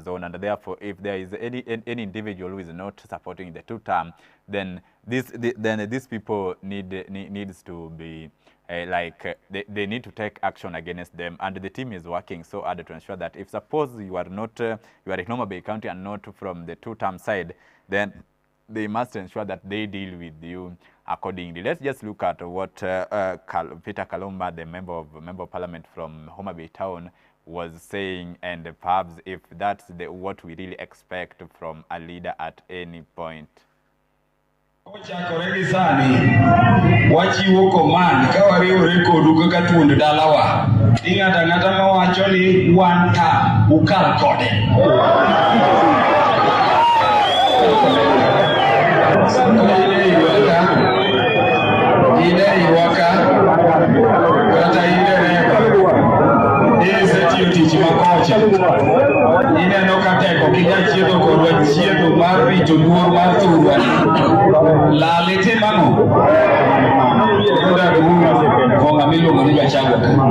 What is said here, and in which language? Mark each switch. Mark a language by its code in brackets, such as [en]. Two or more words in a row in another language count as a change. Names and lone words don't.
[en] zone, and therefore, if there is any individual who is not supporting the two-term, then these people needs to be they need to take action against them, and the team is working so hard to ensure that if suppose you are in Homa Bay County and not from the two-term side, then they must ensure that they deal with you accordingly. Let's just look at what Peter Kalumba, the member of parliament from Homa Bay Town, was saying, and perhaps if that's what we really expect from a leader at any point. [luo] Chakore sani wachiwo command ka wariwore kodu kaka tuond dalawa ng'ata mawacho ni [en] one time [luo] ukal kode ine iwaka kata ine reba setiyo tich makocha ineno kateko kinya chiedo kodwa chiedo mar rito luor mar thurwa lalete mang'o konga miluongo ni Gachagua.